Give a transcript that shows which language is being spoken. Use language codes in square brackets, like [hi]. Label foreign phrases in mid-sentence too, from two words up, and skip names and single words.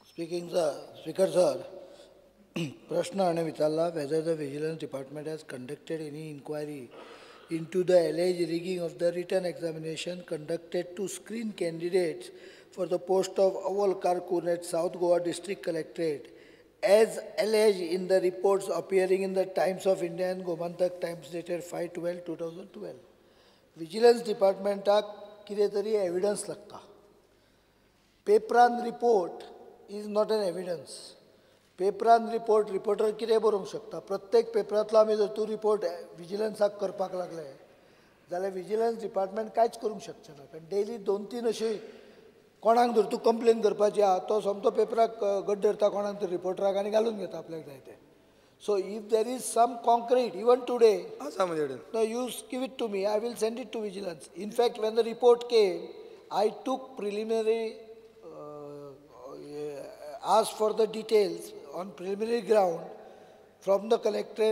[en] Speaker sir, Prashna Ane Vitala, whether the Vigilance Department has conducted any inquiry into the alleged rigging of the written examination conducted to screen candidates for the post of Awal Karkun at South Goa District Collectorate, as alleged in the reports appearing in the Times of India and Gomantak Times dated 5/12/2012. [kok] Vigilance Department कितें तरी evidence लागता. [en] Paperan report is not an evidence. [kok] पेपरान रिपोर्टर कितें बरोवंक शकता. प्रत्येक पेपरांतलो आमी जर तूं रिपोर्ट विजिलन्साक करपाक लागले जाल्यार विजिलन्स डिपार्टमेंट कांयच करूंक शकचें ना. कारण डेली 2-3 अशी कोणाक जर तूं कंप्लेन करपाची आहा तो सोमतो पेपराक गड्ड धरता कोणाक तरी रिपोर्टराक आनी घालून घेता आपल्याक जाय तें. [en] So if there is some concrete, even today, no, you give it to me, I will send it to vigilance. In fact, when the report came, I took preliminary, asked for the details on preliminary ground from the collector.